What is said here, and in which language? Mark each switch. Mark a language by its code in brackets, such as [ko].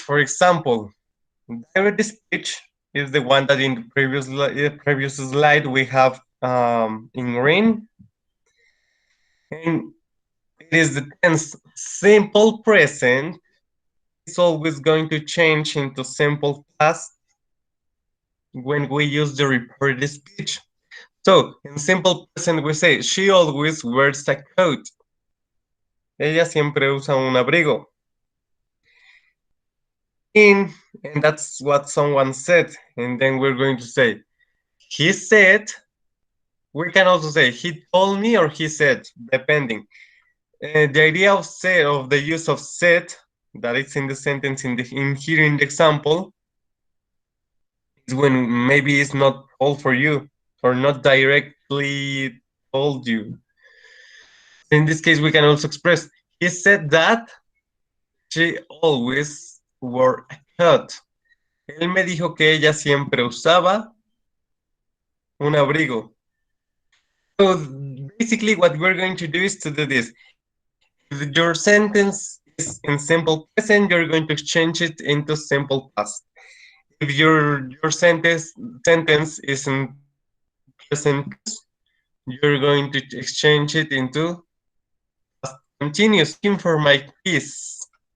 [en] For example, direct speech is the one that in the previous slide we have in green, and it is the tense simple present. It's always going to change into simple past when we use the reported speech. So in simple present we say she always wears a coat. [es] Ella siempre usa un abrigo. [en] And that's what someone said. And then we're going to say he said. We can also say he told me or he said, depending. The idea of said, of the use of said, that it's in the sentence in here in the example, is when maybe it's not all for you or not directly told you. In this case, we can also express, he said that she always wore a coat. [es] Él me dijo que ella siempre usaba un abrigo. [en] So basically what we're going to do is to do this. If your sentence is in simple present, you're going to exchange it into simple past. If your sentence is in present, you're going to exchange it into past continuous. Looking for my piece.